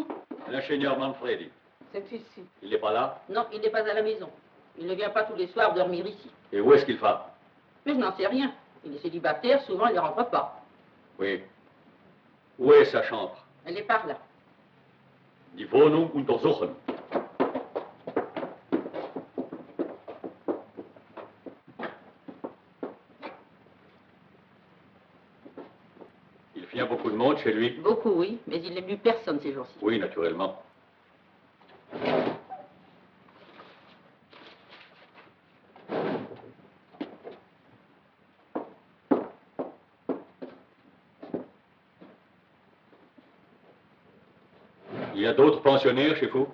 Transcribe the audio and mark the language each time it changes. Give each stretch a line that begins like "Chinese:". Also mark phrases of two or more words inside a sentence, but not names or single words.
French: L'ingénieur Manfredi. C'est ici. Il n'est pas là? Non, il n'est pas à la maison. Il ne vient pas tous les soirs dormir ici. Et où est-ce qu'il va? Mais je n'en sais rien. Il est célibataire, souvent il ne rentre pas. Oui. Où est sa chambre? Elle est par là.
German: Die Wohnung untersuchen.
French: Il vient beaucoup de monde chez lui? Beaucoup, oui, mais il n'aime plus personne ces jours-ci. Oui, naturellement. Il y a d'autres pensionnaires chez vous?